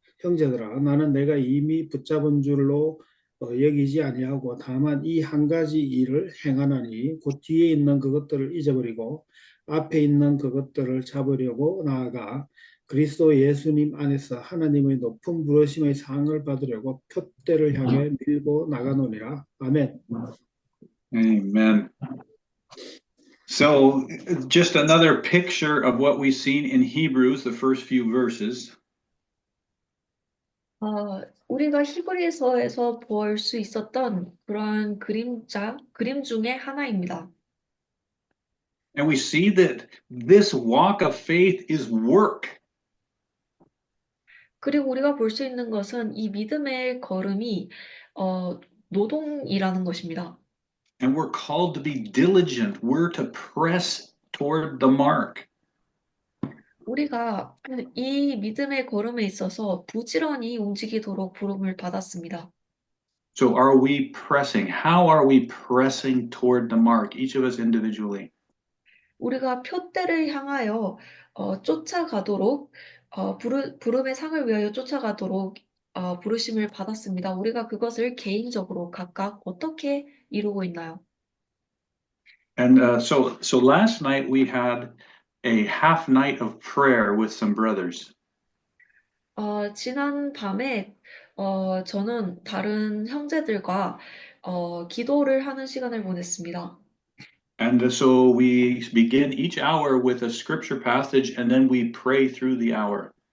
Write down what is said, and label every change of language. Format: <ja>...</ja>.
<ko>형제들아, 나는 내가 이미 붙잡은 줄로 여기지 아니하고 다만 이 한 가지 일을 행하나니 곧 뒤에 있는 그것들을 잊어버리고 앞에 있는 그것들을 잡으려고 나아가 그리스도 예수님 안에서 하나님의 높은 부르심의 상을 받으려고 표대를 향해 밀고 나가노니라. 아멘.</ko> <en>Amen. So, just another picture of what we've seen in Hebrews, the first few verses.</en> <ko>우리가 히브리서에서 볼 수 있었던 그러한 그림 중에 하나입니다.</ko> <en>And we see that this walk of faith is work.</en> <ko>그리고 우리가 볼 수 있는 것은 이 믿음의 걸음이 노동이라는 것입니다.</ko> <en>And we're called to be diligent. We're to press toward the mark.</en> <ko>우리가 이 믿음의 걸음에 있어서 부지런히 움직이도록 부름을 받았습니다.</ko> <en>So are we pressing? How are we pressing toward the mark, each of us individually?</en> <ko>우리가 표대를 향하여 쫓아가도록 부름의 상을 위하여 쫓아가도록 부르심을 받았습니다. 우리가 그것을 개인적으로 각각 어떻게 이루고 있나요?</ko> <en>And so last night we had a half night of prayer with some brothers.</en> <ko>지난 밤에 저는 다른 형제들과 기도를 하는 시간을 보냈습니다.</ko> <en>And so we begin each hour with a scripture passage and then we pray through the hour.</en>